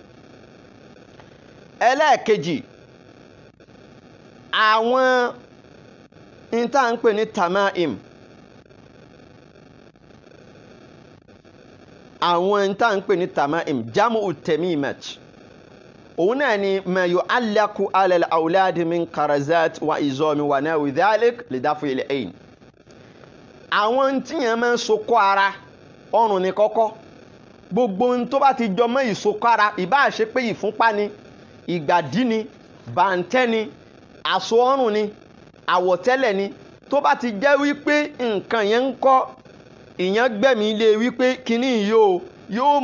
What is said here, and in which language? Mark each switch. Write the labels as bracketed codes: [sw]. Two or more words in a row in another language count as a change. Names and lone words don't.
[yo] ẹlẹ́ẹ̀kejì àwọn ìta ń pè ní tamaim [ar] àwọn ìta ń pè ní tamaim جمع تميمات [yo] òun náà ni [ar] ما يعلق على الأولاد من خرزات وعظام ونحو ذلك لدفع العين [yo] àwọn tíyàn máa ń sokọ́ ara ọrùn ní kọ́kọ́ gbogbo ohun tó bá ti jọ mọ́ ìsokọ́ ara ìbá ṣe pé ìfúnpá ni ìgbàdí ni bàǹtẹ́ ni àṣọ ọrùn ni àwọ̀tẹ́lẹ̀ ni tó bá ti jẹ́ wípé nǹkan yẹn ń kọ́ ìyẹn gbẹ̀mí lé wípé kíní yóò